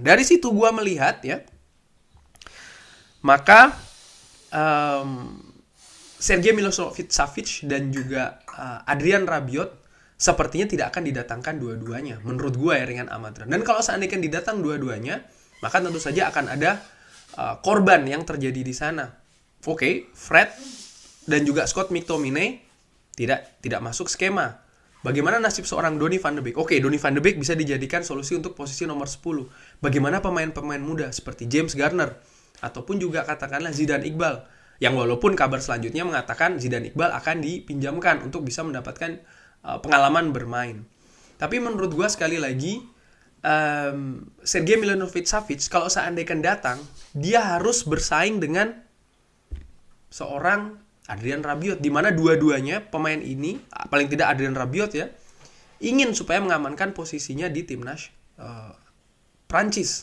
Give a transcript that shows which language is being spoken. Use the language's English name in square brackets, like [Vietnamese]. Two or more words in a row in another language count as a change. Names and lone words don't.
[Indonesian] Dari situ gue melihat ya, maka Sergej Milinkovic-Savic dan juga Adrian Rabiot sepertinya tidak akan didatangkan dua-duanya. Menurut gue ya, ringan amatiran. Dan kalau seandainya didatang dua-duanya, maka tentu saja akan ada korban yang terjadi di sana. Oke, Fred dan juga Scott McTominay tidak masuk skema. Bagaimana nasib seorang Donny van de Beek? Oke, Donny van de Beek bisa dijadikan solusi untuk posisi nomor 10. Bagaimana pemain-pemain muda seperti James Garner ataupun juga katakanlah Zidane Iqbal, yang walaupun kabar selanjutnya mengatakan Zidane Iqbal akan dipinjamkan untuk bisa mendapatkan pengalaman bermain. Tapi menurut gue sekali lagi, Sergej Milinkovic-Savic kalau seandainya datang, dia harus bersaing dengan seorang Adrian Rabiot, di mana dua-duanya pemain ini, paling tidak Adrian Rabiot ya, ingin supaya mengamankan posisinya di timnas Prancis.